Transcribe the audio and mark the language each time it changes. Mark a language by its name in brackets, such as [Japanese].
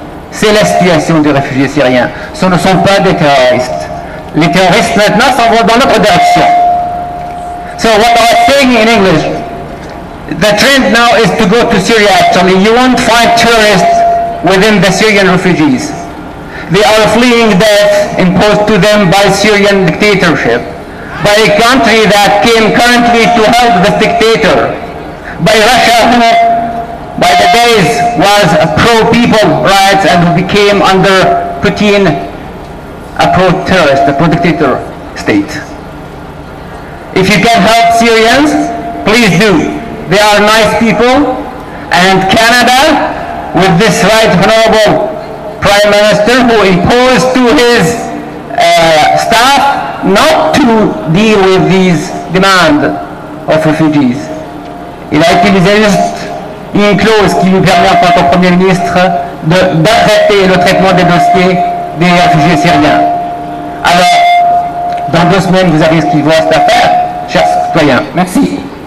[French] C'est la situation des réfugiés syriens. Ce ne sont pas des terroristes. Les terroristes maintenant s'en vont dans notre direction. [English] So what I was saying in English, the trend now is to go to Syria actually. You won't find tourists within the Syrian refugees. They are fleeing death imposed to them by Syrian dictatorship, by a country that came currently to help this dictator, by Russia who by the days was a pro-people rights and who became under Putin a pro-terrorist, a pro-dictator state. If you can help Syrians, please do. They are nice people, and Canada, with this right honorable Prime Minister who imposed to his staff not to deal with these demands of refugees. [French] Il a utilisé juste une clause qui lui permet en tant que Premier ministre d'arrêter le traitement des dossiers des réfugiés syriens. Alors, dans 2 semaines, vous avez ce qu'il vous reste à faire, chers citoyens. Merci.